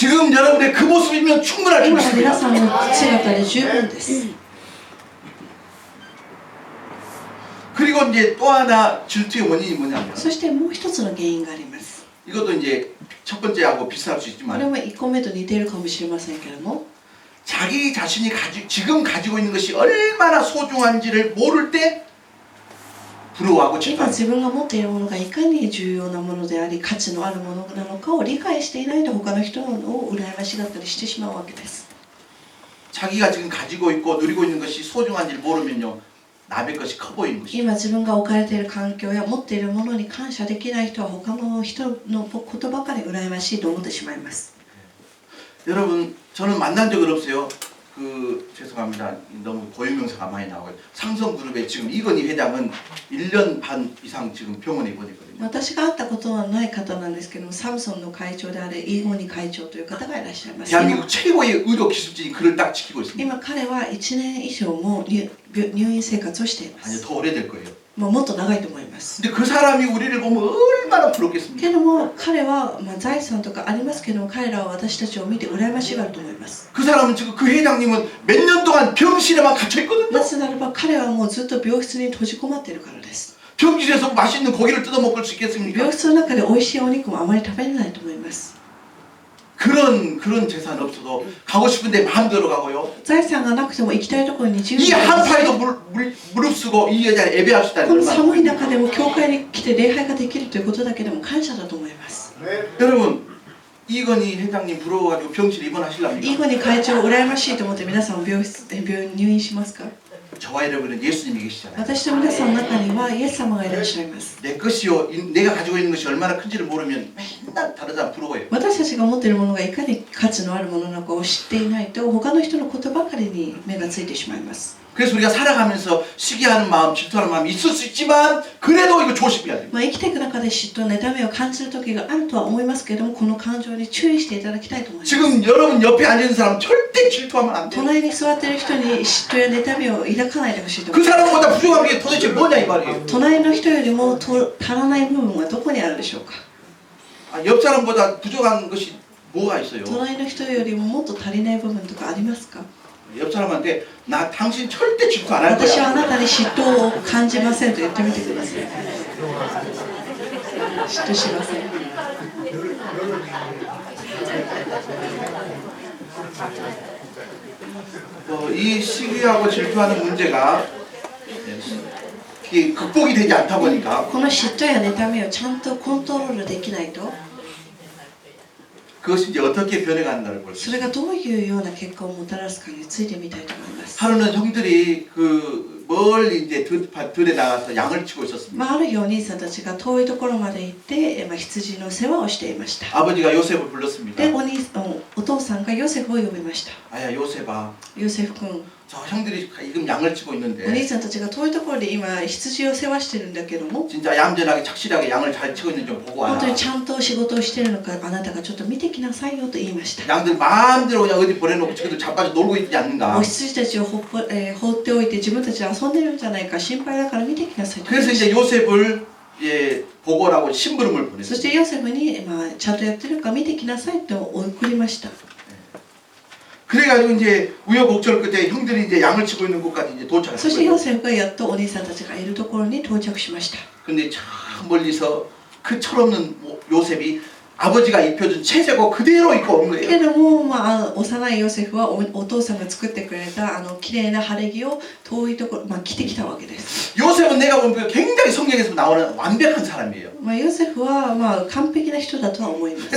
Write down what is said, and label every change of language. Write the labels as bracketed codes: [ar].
[ko] 지금 여러분의 그 모습이면 충분할 줄 [ja] 今の皆 [ko] 믿습니다. [ja] さんの姿で十分です。 [ko] 그리고 이제 또 하나 질투의 원인이 뭐냐면 [ja] そしてもう一つの原因があります。 [ko] 이것도 이제 첫 번째하고 비슷할 수 [ja] これ [ko] 있지만 [ja] は1個目と似ているかもしれませんけれども、 [ko] 자기 자신이 지금 가지고 있는 것이 얼마나 소중한지를 모를 때 부러워하고 [ja] 今 [ko] 질투하는 [ja] 自分が持っているものがいかに重要なものであり価値のあるものなのかを理解していないと他の人を羨ましがったりしてしまうわけです。 [ko] 자기가 지금 가지고 있고 누리고 있는 것이 소중한지를 모르면요 남의 것이 커 보이는 것이죠. [ja] 今自分が置かれている環境や持っているものに感謝できない人は他の人のことばかり羨ましいと思ってしまいます。 [ko] 여러분 저는 만난 적은 없어요. 그 죄송합니다. 너무 고유명사가 많이 나와요. 삼성그룹의 지금 이건희 회장은 1년 반 이상 지금 병원에 입원했거든요. [ja] 私が会ったことはない方なんですけども、サムソンの会長であるイーゴニ会長という方がいらっしゃいます。 [ko] 대한민국 최고의 의료 기술진이 그를 딱 지키고 있습니다. [ja] 今彼は1年以上も入院生活をしていま [ko] 아니요 [ja] す。 [ko] 더 오래될 거예요. [ja] もっと長いと思います。 [ko] 근데 그 사람이 우리를 보면 얼마나 부럽겠습니까? [ja] けども彼は、財産とかありますけども、彼らは私たちを見て羨ましがると思います。 [ko] 그 사람은 지금 그 회장님은 몇 년 동안 병실에만 갇혀 있거든요. [ja] なぜならば彼はもうずっと病室に閉じこもっているからです。 [ko] 병실에서 맛있는 고기를 뜯어 먹을 수 있겠습니까? [ja] 病室の中で美味しいお肉もあまり食べれないと思います。 [ko] 그런 재산 없어도 가고 싶은데 마음대로 가고요. [ja] 財産がなくても行きたいところに自由 [ko] 이 [ja] に行けます。 [ko] 한파에도 무릅쓰고 이 여자를 예배할 수 있다는 [ja] この [ko] 걸 [ja] 寒い中でも教会に来て礼拝ができるということだけでも感謝だと思います。 [ko] 여러분 이건희 회장님 부러워가지고 병실에 [ja] イー [ko] 입원하시랍니까? [ja] ゴニ会長を羨ましいと思って皆さんも病院入院しますか？ [ko] 저와 여러분은 예수님이 계시잖아요. [ja] 私と皆さんの中にはイエス様がいらっしゃいます。 [ko] 내 것이요 내가 가지고 있는 것이 얼마나 큰지를 모르면 맨날 다른 사람 부러워해요. [ja] 私たちが持っているものがいかに価値のあるものなのかを知っていないと他の人のことばかりに目がついてしまいます。 [ko] 그래서 우리가 살아가면서 시기하는 마음, 질투하는 마음이 있을 수 있지만 그래도 이거 조심해야 돼요. [ja] 生きていく中で嫉妬、妬みを感じる時があるとは思いますけれども、この感情に注意していただきたいと思います。 [ko] 지금 여러분 옆에 앉은 사람 절대 질투하면 안 돼요. [ja] 隣に座っている人に嫉妬や妬みを抱かないでほしいと思 [ko] 그 [ja] います。 [ko] 사람보다 부족한 게 도대체 뭐냐 이 말이에요. [ja] 隣の人よりも足らない部分はどこにあるでしょうか。 [ko] 옆 사람보다 부족한 것이 뭐가 있어요? [ja] 隣の人よりももっと足りない部分とかありますか？ [ko] 옆 사람한테 나 당신 절대 질투 안 할 [ja] 私はあ [ko] 거야. [ja] なたに嫉妬を感じませんと言ってみてください。嫉妬しません。 [ko] 이 시기하고 질투하는 문제가 이게 극복이 되지 않다 보니까 [ja] この嫉妬や妬みをちゃんとコントロールできないと、 [ko] 그것이 이제 어떻게 변해가는가를 볼 수 [ja] それ [ko] 있어요. [ja] がどういうような結果をもたらすかについてみたいと思います。 [ko] 하루는 형들이 그 멀리 이제 들에 나가서 양을 치고 있었습니다. [ja] ある日お兄さんたちが遠いところまで行って、羊の世話をしていました。 [ko] 아버지가 요셉을 불렀습니다. [ja] で、お父さんがヨセフを呼びました。 [ko] 아야 요셉아, [ja] ヨセフ君、 [ko] 저 형들이 지금 양을 치고 [ja] お兄 [ko] 있는데 [ja] さんたちが遠いところで今羊を世話してるんだけども、 [ko] 진짜 얌전하게 착실하게 양을 잘 치고 있는지 좀 보고 [ja] 本 [ko] 와라. [ja] 当にちゃんと仕事をしているのかあなたがちょっと見てきなさいよと言いました。 [ko] 양들 마음대로 그냥 어디 보내놓고 지금도 자빠져 놀고 있지 않는가. [ja] お羊たちを放っておいて自分たちは遊んでるんじゃないか心配だから見てきなさいと言い [ko] 그래서 [ja] まし [ko] 이제 요셉을 보고라고 심부름을 [ja] た。そ [ko] 보냈어요. [ja] してヨセフに、ちゃんとやってるか見てきなさいと送りました。 [ko] 그래가지고 이제 우여곡절 끝에 형들이 이제 양을 치고 있는 곳까지 이제 [ja] そしてヨ [ko] 도착했어요. [ja] セフがやっとお兄さんたちがいるところに到着しました。 [ko] 근데 저 멀리서 그 철없는 요셉이 아버지가 입혀준 채색옷 그대로 입고 온 [ja] け [ko] 거예요. [ja] ども、幼いヨセフはお父さんが作ってくれた綺麗な晴れ着を遠いところ、着てきたわけです。 [ko] 요셉은 내가 보면 굉장히 성경에서 나오는 완벽한 사람이에요. [ja] ヨセフは完璧な人だとは思います。